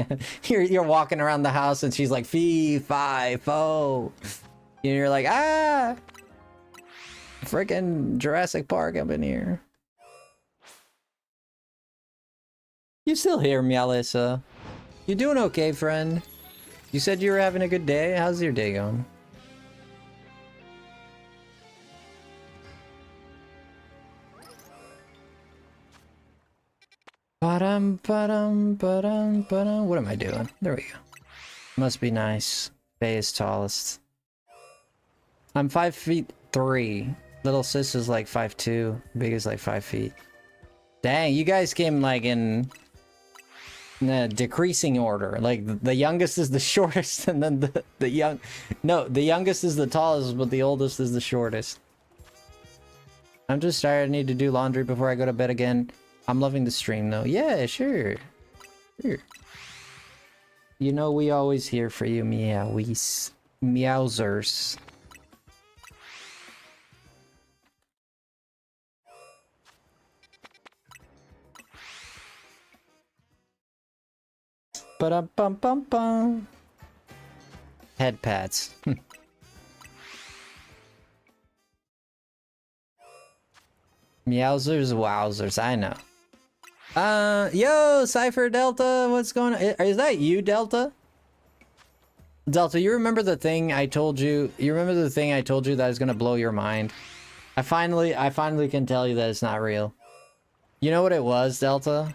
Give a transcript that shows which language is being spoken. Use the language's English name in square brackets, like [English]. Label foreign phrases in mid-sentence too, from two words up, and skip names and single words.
[English] You're walking around the house and she's like, fee, fi, fo. And you're like, ah. Freaking Jurassic Park up in here. You still here, Meowlissa? You doing okay, friend? You said you were having a good day? How's your day going? Ba-dum, ba-dum, ba-dum, ba-dum. What am I doing? There we go. Must be nice. Bay is tallest. I'm 5'3". Little sis is like 5'2". Big is like 5 feet. Dang, you guys came like in a decreasing order. Like the youngest is the shortest, and then the youngest is the tallest, but the oldest is the shortest. I'm just tired. I need to do laundry before I go to bed again. I'm loving the stream though. Yeah, sure. Sure. You know we always here for you, meowies. Meowsers. Ba-dum-bum-bum-bum. Head pats. Meowsers, wowzers, I know. Yo, Cypher Delta, what's going on? Is that you, Delta? Delta, you remember the thing I told you? You remember the thing I told you that is gonna blow your mind? I finally can tell you that it's not real. You know what it was, Delta?